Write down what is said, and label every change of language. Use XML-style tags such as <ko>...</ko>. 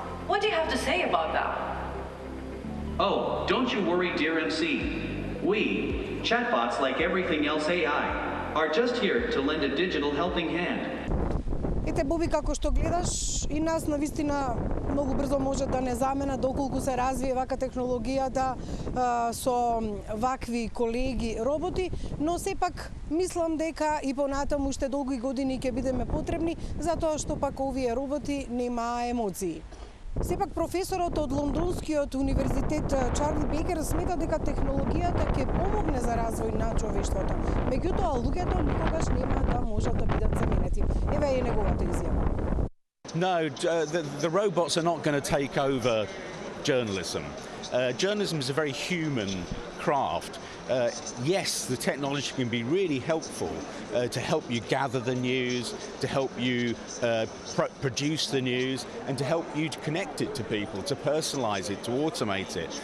<en>What do you have to say about that? Oh, don't you worry, dear MC. We, chatbots like everything else AI, are just here to lend a digital helping hand.</en> <mk>Ете, Боби, како што гледаш, и нас навистина многу брзо може да не замена доколку се развие вака технологијата со вакви колеги роботи, но сепак мислам дека и понатаму уште долги години ќе бидеме потребни, затоа што пак овие роботи немаа емоции. Сепак професорот од Лондонскиот универзитет Чарли Бекер смета дека технологијата ќе помогне за развој на човештвото. Меѓутоа, луѓето никогаш нема да можат да бидат заменети. Еве е неговата изјава.</mk> <en>No, the robots are not going to take over journalism. Journalism is a very human craft. Yes, the technology can be really helpful to help you gather the news, to help you produce the news, and to help you to connect it to people, to personalize it, to automate it.</en>